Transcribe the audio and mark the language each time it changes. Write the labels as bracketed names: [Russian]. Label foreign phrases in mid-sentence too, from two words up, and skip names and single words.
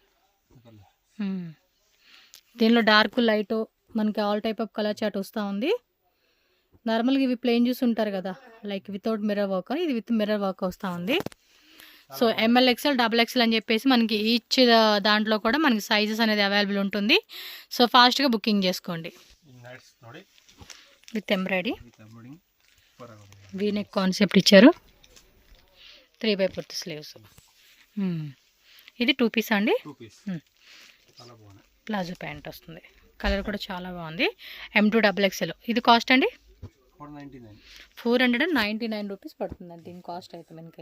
[Telugu] దీనిలో [English] dark light [Telugu] మనకి [English] all type of colour chart [Telugu] వస్తూ ఉంది. నార్మల్గా ఇవి ప్లెయిన్ చూసి ఉంటారు కదా, [English] like without mirror work, [Telugu] ఇది [English] with mirror work [Telugu] వస్తూ ఉంది. సో [English] M L XL double XL [Telugu] అని చెప్పేసి మనకి ఈచ్ దాంట్లో కూడా మనకి సైజెస్ అనేది అవైలబుల్ ఉంటుంది. సో ఫాస్ట్గా బుకింగ్ చేసుకోండి. [Kannada] ನೈಟ್ಸ್ ನೋಡಿ [English] with embroidery with embroiding super [Kannada] ಆಗಿದೆ. [English] V-neck concept [Telugu] ఇచ్చారు. 3/4 స్లీవ్స్. ఇది 2 పీస్ అండి. 2 పీస్ చాలా బాగుంది. [English] palazzo pant [Telugu] వస్తుంది. కలర్ కూడా చాలా బాగుంది. M2 XXL. ఇది కాస్ట్ అండి 499 రూపీస్ పడుతుందండి దీని కాస్ట్ అయితే మనకి.